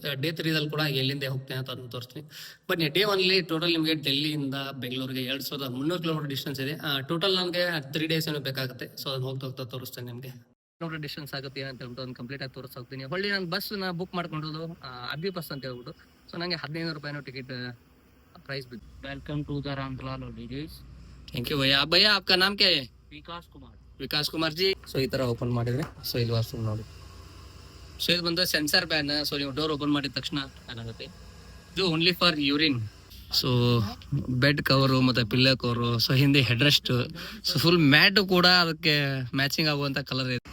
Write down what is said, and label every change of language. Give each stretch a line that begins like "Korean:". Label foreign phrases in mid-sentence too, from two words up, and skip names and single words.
Kannada: ಡೇ 3 ದಲ್ಲಿ ಕೂಡ ಎಲ್ಲಿಂದ ಹೋಗ್ತೀನಿ ಅಂತ ಅದನ್ನ ತೋರಿಸ್ತೀನಿ. ಬನ್ನಿ, ಡೇ 1 ಅಲ್ಲಿ ಟೋಟಲ್ ನಿಮಗೆ ಡೆಲ್ಲಿಯಿಂದ ಬೆಂಗಳೂರಿಗೆ 2300
English: kilometer distance
Kannada: ಇದೆ. ಟೋಟಲ್ ನನಗೆ 3 ಡೇಸ್ ಏನೋ ಬೇಕಾಗುತ್ತೆ. ಸೊ ಅದನ್ನ ಹೋಗ್ತಾ ತೋರಿಸ್ತೇನೆ ನಿಮಗೆ.
English: kilometer distance
Kannada: ಆಗುತ್ತೆ ಅಂತ ಹೇಳ್ಬಿಟ್ಟು ಒಂದು ಕಂಪ್ಲೀಟ್ ಆಗಿ ತೋರಿಸ್ತೀನಿ. ಹೊಳ್ಳಿ ನಾನು
English: bus book
Kannada: ಮಾಡ್ಕೊಂಡಿರೋದು ಅಬ್ಬಿ ಬಸ್ ಅಂತ ಹೇಳ್ಬಿಟ್ಟು. ಸೊ ನನಗೆ 1500 ರೂಪಾಯಿನೋ
English: ticket price
Kannada: ಬಿತ್ತು.
English: welcome to the Ramdalal Holidays. thank you
Hindi: ಭಯ್ಯ. ಭಯ್ಯ आपका नाम क्या है? विकास कुमार।
Kannada: ವಿಕಾಸ್ ಕುಮಾರ್ ಜಿ. ಸೊ ಈ ತರ ಓಪನ್ ಮಾಡಿದ್ರೆ ಸೊ ಇಲ್ಲಿ ವಾಶ್ರೂಮ್ ನೋಡಿ. ಸೊ ಇದು ಬಂದು
English: sensor ban.
Kannada: ಸೊ ನೀವು
English: door open
Kannada: ಮಾಡಿದ ತಕ್ಷಣ ಏನಾಗುತ್ತೆ, ಇದು
English: only for urine.
Kannada: ಸೊ
English: bed cover
Kannada: ಮತ್ತೆ
English: pillow cover,
Kannada: ಸೊ ಹಿಂದೆ
English: head rest,
Kannada: ಸೊ
English: full mat
Kannada: ಕೂಡ ಅದಕ್ಕೆ ಮ್ಯಾಚಿಂಗ್ ಆಗುವಂತ ಕಲರ್ ಇದೆ.